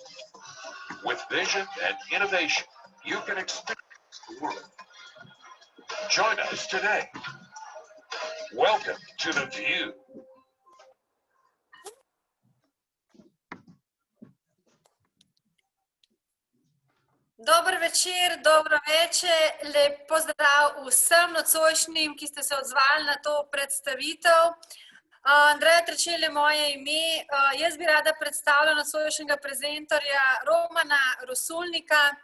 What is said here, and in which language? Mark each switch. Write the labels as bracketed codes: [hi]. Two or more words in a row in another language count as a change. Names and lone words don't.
[en] With vision and innovation, you can experience the world. Join us today. Welcome to The View. [sl] Dober večer, dobro večer, lep pozdrav vsem nocojšnjim, ki ste se odzvali na to predstavitev. Andreja Terčelj je moje ime, jaz bi rada predstavila nocojšnjega prezentorja Romana Rosulnika.